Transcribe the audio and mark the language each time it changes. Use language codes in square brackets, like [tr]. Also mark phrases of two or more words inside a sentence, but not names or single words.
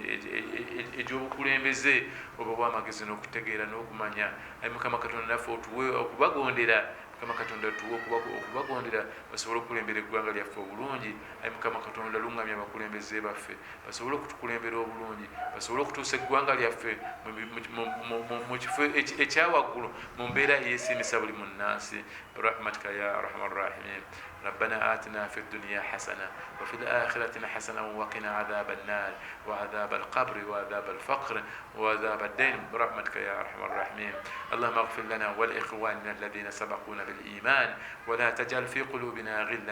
[lg] egy'obukulembeze obawa amagezi n'okutegeera n'okumanya ayi Mukama Katonda naffe otuwe okubagondera Mukama Katonda tuwe okubagondera basobole okukulembera eggwanga lyaffe obulungi ayi Mukama Katonda luŋŋamya abakulembeze baffe basobole okutukulembera obulungi basobole okutuusa eggwanga lyaffe mu kifo ekyawaggulu mu mbeera eyeesiimisa buli munnansi [ar] برحمتك يا أرحم الراحمين ربنا آتنا في الدنيا حسنة وفي الآخرة حسنة وقنا عذاب النار وعذاب القبر وعذاب الفقر وعذاب الدين برحمتك يا أرحم الراحمين اللهم اغفر لنا ولإخواننا الذين سبقونا بالإيمان ولا تجعل في قلوبنا غلا